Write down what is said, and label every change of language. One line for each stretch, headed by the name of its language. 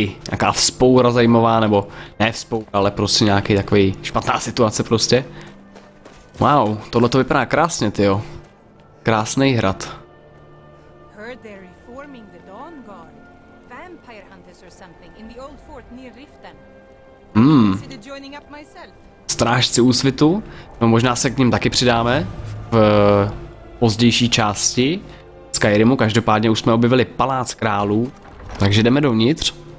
Czech: nějaká vzpoura zajímavá, nebo ne vzpoura, ale prostě nějaký takový špatná situace prostě. Wow, tohle to vypadá krásně, tyjo. Krásný hrad.
English: Heard they're reforming the Dawn Guard. Vampire hunters or something in the old fort near Riften. Consider joining up myself.
Czech: Strážci úsvitu, no možná se k ním taky přidáme v pozdější části Skyrimu, každopádně už jsme objevili palác králů, takže jdeme dovnitř.